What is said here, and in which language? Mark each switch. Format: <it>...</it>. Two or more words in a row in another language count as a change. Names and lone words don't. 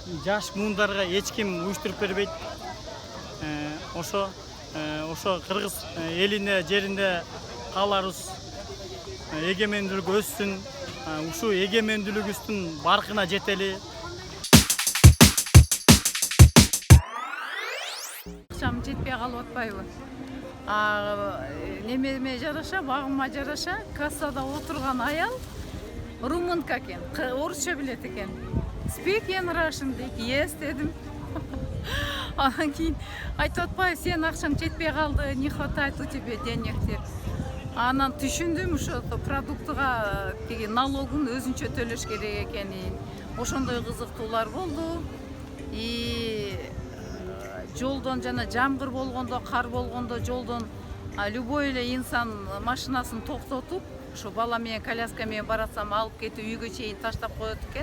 <ky>жаш муундарга эч ким уюштуруп бербейт. Ошо кыргыз элине жеринде каларыбыз эгемендүүлүк өссүн, ушул эгемендүүлүгүбүздүн баркына жетели. Акчам жетпей калып атпайбы? Немеме жараша, багыма жараша, кассада отурган аял румынка экен, орусча билет экен.</ky> <en>Speak in Russian</en> <ky>дейт. Yes дедим. Анан кийин айтып атпайбы, сен акчаң жетпей калды,</ky> <ru>не хватает у тебя денег деп.</ru> <ky>Анан түшүндүм, ошо продуктыга тиги налогун өзүнчө төлөш керек экенин. Ошондой кызыктуулар болду. Жолдон жана жамгыр болгондо, кар болгондо жолдон любой эле инсан машинасын токтотуп, ошо бала менен коляска менен баратсам алып кетип үйгө чейин таштап коет экен.</ky>